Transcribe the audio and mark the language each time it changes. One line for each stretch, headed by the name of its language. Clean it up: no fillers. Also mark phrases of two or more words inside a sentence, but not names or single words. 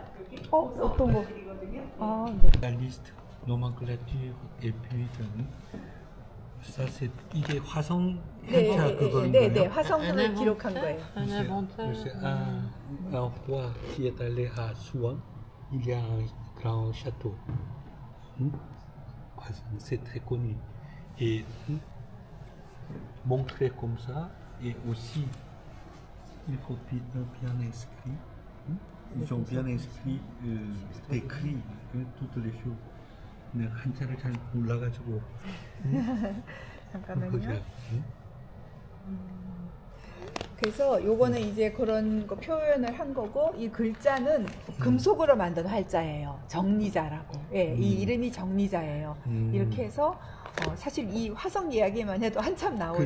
Korean: 여기 어떤 거? 드리거든요. 아, 네.
French: La liste, nomenclature et puis ça c'est
Korean: 이게 화성 행차 그거인 네, 거예요? 화성을 기록한 거예요.
French: Un inventaire. C'est un roi qui est allé à Souan. Il y a un grand château. C'est très connu. Et montré comme ça, et aussi, il faut bien inscrit. Ils ont bien inscrit, décrit toutes les choses.
Korean: 내가 한자를 잘 몰라가지고. 잠깐만요. 그래서 요거는 이제 그런 거 표현을 한 거고, 이 글자는 금속으로 만든 활자예요. 정리자라고. 예, 이 이름이 정리자예요. 이렇게 해서 사실 이 화성 이야기만 해도 한참 나오죠.